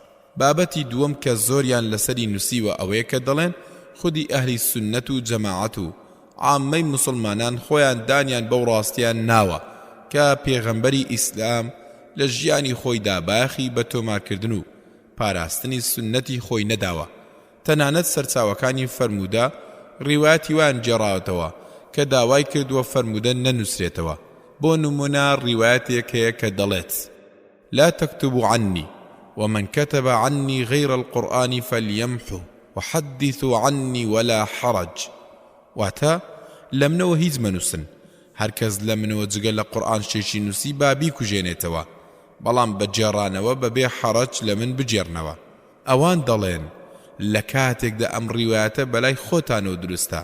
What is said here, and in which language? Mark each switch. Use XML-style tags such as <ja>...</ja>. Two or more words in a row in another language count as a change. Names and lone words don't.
<ckb>بابەتی دووەم کە زۆریان لەسەری نووسیوە ئەوەیە کە دەڵێن خودی ئەهلی سونەت و جەماعەت و عامەی موسڵمانان خۆیان دانیان بەو ڕاستیان ناوە کە پێغەمبەری ئیسلام لە ژیانی خۆیدا بایەخی بە تۆمارکردن و پاراستنی سونەتی خۆی نەداوە. تەنانەت سەرچاوەکانی فەرموودە ڕیواەتی وان جێڕاوەتەوە کە داوای کردووە فەرموودە نەنووسرێتەوە. بۆ نمونە ڕیواەتێک هەیە کە دەڵێت</ckb> <ar>لا تكتبوا عني ومن كتب عني غير القرآن فليمحو وحدثوا عني ولا حرج.</ar> <ckb>واتا لمنەوە هیچ مەنووسن، هەرکەس لە منەوە جگە لە قورئان شتێکی نووسی با بیکوژێنێتەوە، بەڵام بە جێڕانەوە بەبێ حەرەج لە من بجێڕنەوە. ئەوان دەڵێن لە کاتێکدا ئەم ڕیوایەتە بەلای خۆتانەوە دروستە.</ckb>